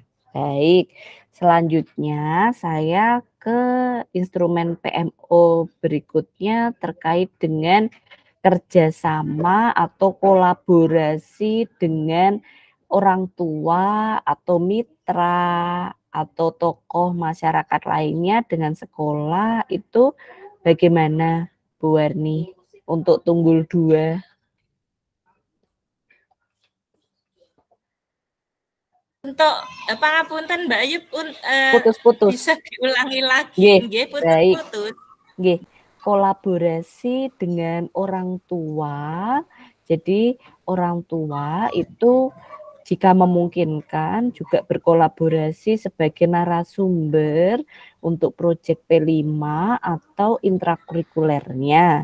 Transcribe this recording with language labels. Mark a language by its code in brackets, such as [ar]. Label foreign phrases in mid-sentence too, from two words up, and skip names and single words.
[id] Baik, selanjutnya saya ke instrumen PMO berikutnya terkait dengan kerjasama atau kolaborasi dengan orang tua atau mitra atau tokoh masyarakat lainnya dengan sekolah itu bagaimana Bu Warni untuk tunggul 2? Untuk pangapunten Mbak Ayu putus-putus. Bisa diulangi lagi. Nggih, putus-putus. Nggih, kolaborasi dengan orang tua. Jadi orang tua itu jika memungkinkan juga berkolaborasi sebagai narasumber untuk proyek P5 atau intrakurikulernya.